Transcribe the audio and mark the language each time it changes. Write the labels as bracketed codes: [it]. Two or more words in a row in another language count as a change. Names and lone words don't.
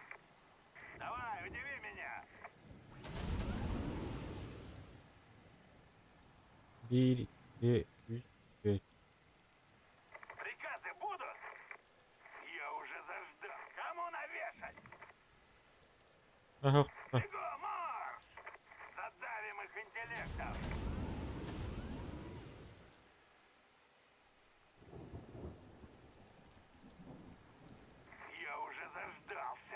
[ru] Давай, удиви меня. [tr] Bir, iki, üç, beş. [ru] Приказы будут? Я уже заждал. Кому навешать? Ага, ха. Бегом, марш! Задавим их интеллектом. Я уже заждался.